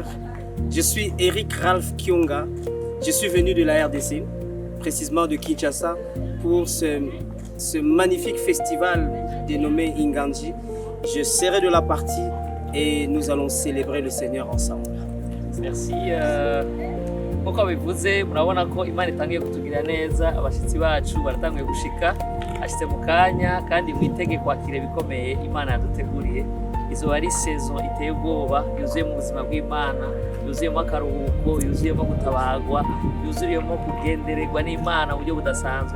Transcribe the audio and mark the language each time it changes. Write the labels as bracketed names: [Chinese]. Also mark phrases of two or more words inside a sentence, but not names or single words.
[French] Je suis Eric Ralph Kiyonga. Je suis venu de la RDC, précisément de Kinshasa, pour ce magnifique festival dénommé Inganji. Je serai de la partie et nous allons célébrer le Seigneur ensemble. Merci. [Rundi] Nkuko bivuze murabona ko Imana itangiye kutugira neza, abashitsi bacu baratangiye gushika ashitse mu kanya kandi mwitege kwakira bikomeye Imana yaduteguriye. Izo ari saison iteye ubwoba yuzuye mu buzima bw'Imana, yuzuyemo akaruhuko, yuzuyemo gutabagwa, yuzuyemo kugendererwa n'Imana mu buryo budasanzwe.